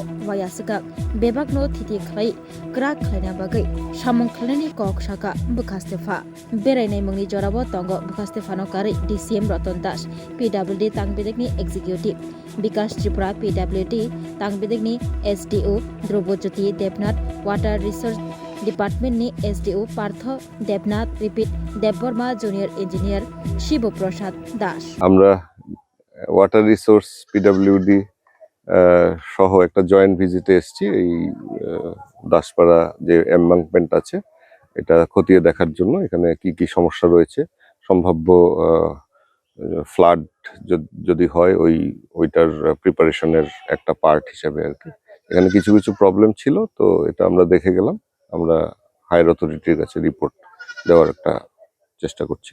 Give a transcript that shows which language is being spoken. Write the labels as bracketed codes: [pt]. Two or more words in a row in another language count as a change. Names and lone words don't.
[trp] Wayasaka, Bebagno Titi Klai, Grak Klainabagai, Shamon Klani Kok Shaka, Bukastefa, Berene Mungi Jorabo Tongo, Bukastefano Kari, DCM Roton Dash, PWD Tangbedegni Executive, Bikas Tripura PWD, Tangbedegni SDO, Dhrubojyoti Debnath, Water Research Department ni SDO Partho Debnath Repeat Deborma Junior Engineer Shibo Prasad Dash [bn] আমরা ওয়াটার রিসোর্স পিডব্লিউডি সহ একটা [en] joint visit [bn] এসেছি এই দাসপাড়া যে এমবাঙ্কমেন্ট আছে এটা খতিয়ে দেখার জন্য এখানে কি কি সমস্যা রয়েছে সম্ভাব্য ফ্লাড যদি হয় ওইটার প্রিপারেশনের একটা পার্ট হিসেবে আর কি এখানে কিছু প্রবলেম ছিল তো এটা আমরা দেখে গেলাম আমরা [en] higher authority [bn] কাছে রিপোর্ট দেওয়ার একটা চেষ্টা করছি